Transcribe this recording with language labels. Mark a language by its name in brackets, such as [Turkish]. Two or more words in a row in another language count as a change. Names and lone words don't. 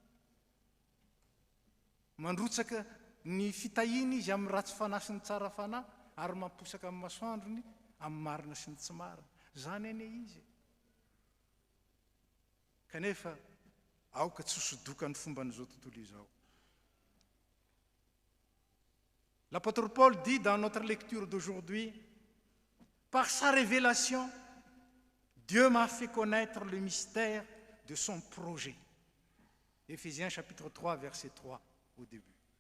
[Malagasy] Mandrotsaka ny fitahiny izy amin'ny ratsy fanahy sy ny tsara fanahy ary mamposaka amin'ny masoandrony amin'ny marina sy ny tsy marina. Zany ane izy. Kanefa aoka tsy hosodoka ny fomban'izao tontolo izao. [French] L'apôtre Paul dit dans notre lecture d'aujourd'hui, par sa révélation, Dieu m'a fait connaître le mystère de son projet. Éphésiens chapitre 3, verset 3 au début.